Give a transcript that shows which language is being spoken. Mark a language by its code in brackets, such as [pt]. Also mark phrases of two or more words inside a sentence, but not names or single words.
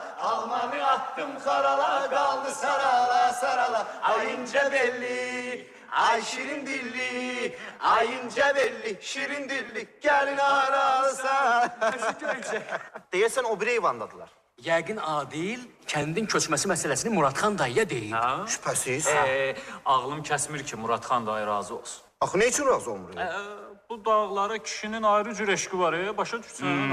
[tr] Almanı attım karala kaldı sarala sarala. Ay ince belli, ay şirin dilli. Ay ince belli, şirin dilli. Gelin arasa. [az] Deyəsən o biri eyvandadılar. Yəqin Adil kəndin köçməsi məsələsini Muradxan dayıya deyib. Şübhəsiz. Ağlım kəsmir ki, Muradxan dayı razı olsun. Axı [tr] ne için [az] razı olmur? Bu dağlara kişinin ayrı cür eşqi var, başa düşsən?